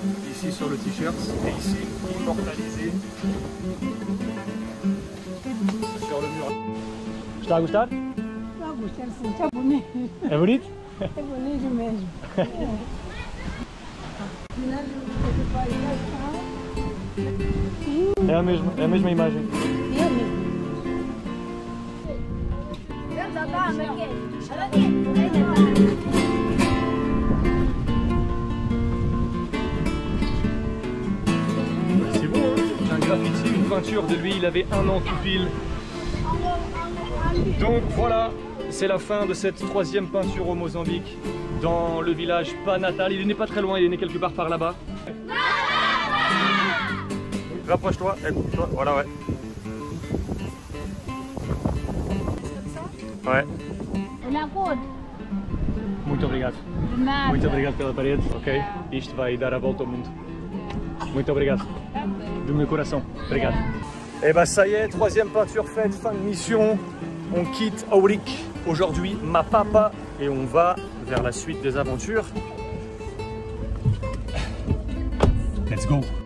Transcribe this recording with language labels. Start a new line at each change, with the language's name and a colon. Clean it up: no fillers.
French: Ici sur le t-shirt et ici immortalisé sur le mur.
Portuguese: Está a gostar? Está a gostar, sim, está bonito. É bonito? É bonito mesmo. É a mesma imagem.
French: C'est beau, hein? Un graffiti, une peinture de lui, il avait 1 an tout pile. Donc voilà, c'est la fin de cette 3e peinture au Mozambique dans le village pas natal. Il n'est pas très loin, il est né quelque part par là-bas. Rapproche-toi, écoute-toi, voilà, ouais. Ouais.
Portuguese: Muito obrigado. Muito obrigado pela parede, ok? Isto vai dar a volta ao mundo. Muito obrigado. De meu coração. Obrigado.
French: Et bah ça y est, 3e peinture faite, fin de mission. On quitte Auric aujourd'hui, Mapapa, et on va vers la suite des aventures.
English: Let's go.